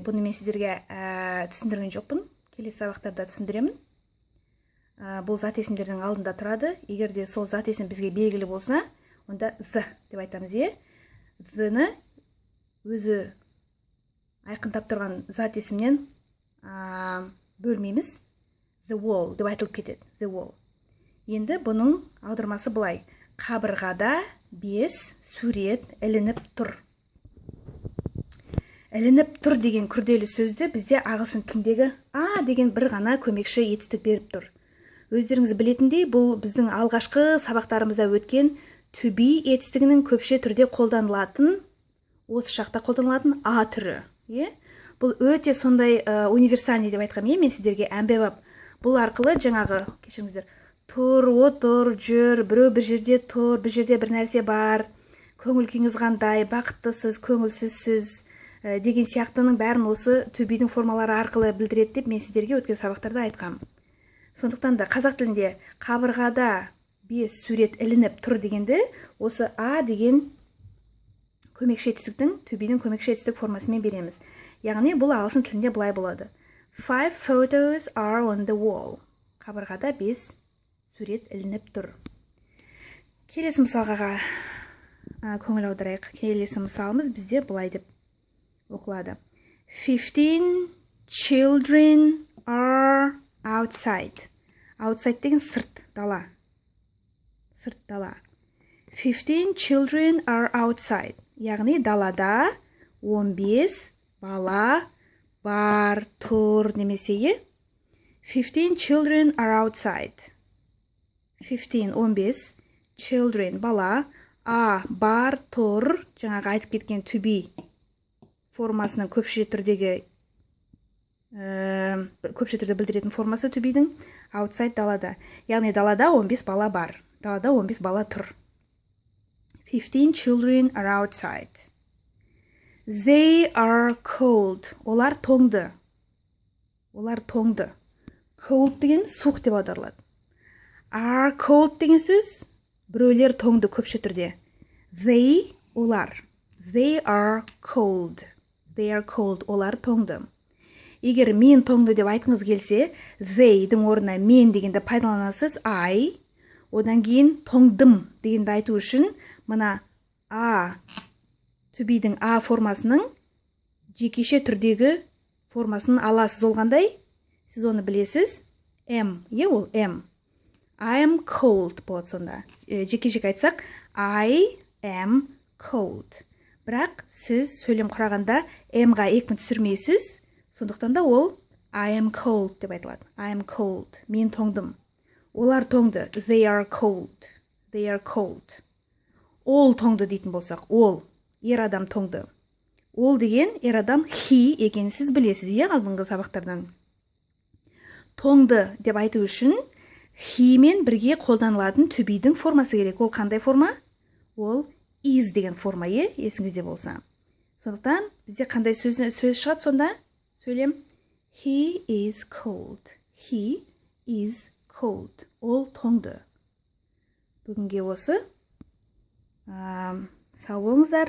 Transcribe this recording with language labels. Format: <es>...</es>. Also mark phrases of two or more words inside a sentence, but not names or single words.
<kk>Бұны мен сіздерге түсіндірген жоқпын. Келесі сабақтарда түсіндіремін. Бұл зат есімдердің алдында тұрады. Егер де сол зат есім бізге белгілі болса, онда the деп айтамыз. The-ні өзі айқындап тұрған зат есімнен бөлмейміз.</kk> <en>The wall</en> <kk>деп айтылып кетеді. The wall. Енді бұның аудармасы былай. Қабырғада 5 сурет ілініп тұр. Ілініп тұр деген күрделі сөзді бізде ағылшын тіліндегі деген бір ғана көмекші етістік беріп тұр. Өздеріңіз білетіндей, бұл біздің алғашқы сабақтарымызда өткен</kk> <en>to be</en> <kk>етістігінің көпше түрде қолданылатын, осы шақта қолданылатын түрі. Бұл өте сондай универсальный деп айтқам, мен сіздерге әмбебап. Бұл арқылы жаңағы, кешіріңіздер, тұр, отыр, жүр, біреу бір жерде тұр, бір жерде бір нәрсе бар, көңіл күйіңіз қандай, бақыттысыз, көңілсізсіз деген сияқтының бәрін осы</kk> <en>to be-</en> <kk>дің формалары арқылы білдіреді деп мен сіздерге өткен сабақтарда айтқам. Сондықтан да қазақ тілінде қабырғада 5 сурет ілініп тұр дегенді осы деген көмекші етістіктің,</kk> <en>to be-</en> <kk>дің көмекші етістік формасымен береміз. Яғни бұл ағылшын тілінде былай болады.</kk> <en>5 photos are on the wall.</en> <kk>Қабырғада 5 сурет ілініп тұр. Келесі мысалға көңіл аударайық. Келесі мысалымыз бізде былай деп оқылады.</kk> <en>15 children are outside.</en> <kk>Outside деген сырт, дала. Сырт, дала.</kk> <en>15 children are outside.</en> <kk>Яғни далада 15 бала бар, тұр немесе</kk> <en>15 children are outside. 15 children</en> <kk>бала, бар, тұр, жаңағы айтып кеткен</kk> <en>to be</en> <kk>формасының көпше түрде білдіретін формасы</kk> <en>to be-</en> <kk>дің outside далада. Яғни далада 15 бала бар. Далада 15 бала тұр.</kk> <en>15 children are outside. They are cold.</en> <kk>Олар тоңды. Cold деген суық деп аударылады.</kk> <en>Are cold</en> <kk>деген сөз біреулер тоңды көпше түрде.</kk> <en>They, олар. They are cold.</en> <kk>Олар тоңды. Егер мен тоңды деп айтқыңыз келсе, they-дің орнына мен дегенді пайдаланасыз, I. Одан кейін тоңдым дегенді айту үшін мына</kk> <en>to be-</en> <kk>дің формасының жекеше түрдегі формасын аласыз олғандай, сіз оны білесіз, am, ол am.</kk> <en>I am cold</en> <kk>болады сонда. Жеке-жек айтсақ,</kk> <en>I am cold.</en> <kk>Бірақ сіз сөйлем құрағанда am-ға екпін түсірмейсіз, сондықтан да ол</kk> <en>I am cold</en> <kk>деп айтылады.</kk> <en>I am cold.</en> <kk>Мен тоңдым. Олар тоңды.</kk> <en>They are cold.</en> <kk>Ол тоңды дейтін болсақ, ол, ер адам тоңды. Ол деген ер адам he екенін сіз білесіз, алдыңғы сабақтардан. Тоңды деп айту үшін he мен бірге қолданылатын to be-дің формасы керек. Ол қандай форма? Ол is деген форма, есіңізде болса. Сондықтан бізде қандай сөз шығады сонда? Сөйлем.</kk> <en>He is cold. He is cold.</en> <kk>Ол тоңды. Бүгінге осы. Сау болыңыздар.</kk>